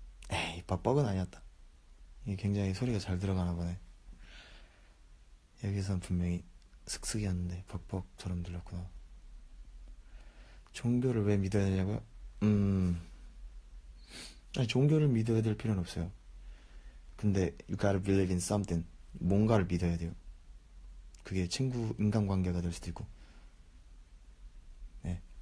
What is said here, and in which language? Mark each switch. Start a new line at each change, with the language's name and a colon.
Korean: 에이, 뻑뻑은 아니었다. 이게 굉장히 소리가 잘 들어가나 보네. 여기선 분명히 슥슥이었는데 벅벅처럼 들렸구나. 종교를 왜 믿어야 되냐고요? 아니, 종교를 믿어야 될 필요는 없어요. 근데
English: you gotta believe in something.
Korean: 뭔가를 믿어야 돼요. 그게 친구, 인간관계가 될 수도 있고. 네.